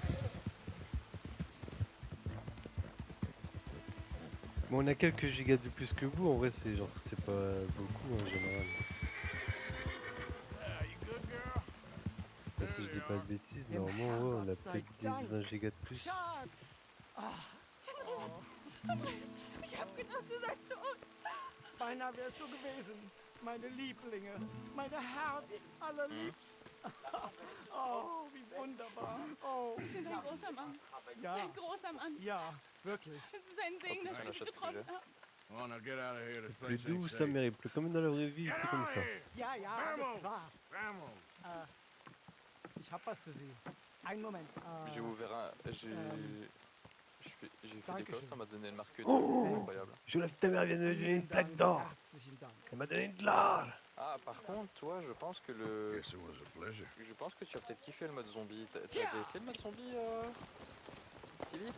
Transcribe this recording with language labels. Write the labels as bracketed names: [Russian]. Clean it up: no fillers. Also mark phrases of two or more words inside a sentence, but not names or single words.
[French] Bon, on a quelques gigas de plus que vous, en vrai, c'est genre, c'est pas beaucoup en général. Là, si je dis pas de bêtises, normalement, ouais, on a peut-être 1 giga de plus. [German] Ich hab gedacht, du seist tot. Beinahe wärst du gewesen. Meine Lieblinge. Meine Herz allerliebsten. Oh, wie wunderbar. Oh. Sie sind ein großer Mann. Ja. Ein großer Mann. Ja, wirklich. Es ist ein Segen, dass wir Sie getroffen haben. [English] Oh, now get out of here. This [French] Plus [English] place [French] doux, [English] ain't [French] ça [English] safe. [French] mérite plus comme dans la vraie vie, c'est comme ça. [German] Ja, ja, alles klar. Vamos. Ich hab was für Sie. Einen Moment. [French] J'ai ouvert un. J'ai fait des cosses, ça m'a donné le marque de Oh, c'est incroyable. Je lève ta mère vient de me donner une plaque d'or. Elle m'a donné de l'or. Ah, par contre, toi, je pense que je pense que tu as peut-être kiffé le mode zombie. T'as déjà essayé le mode zombie, Stevie?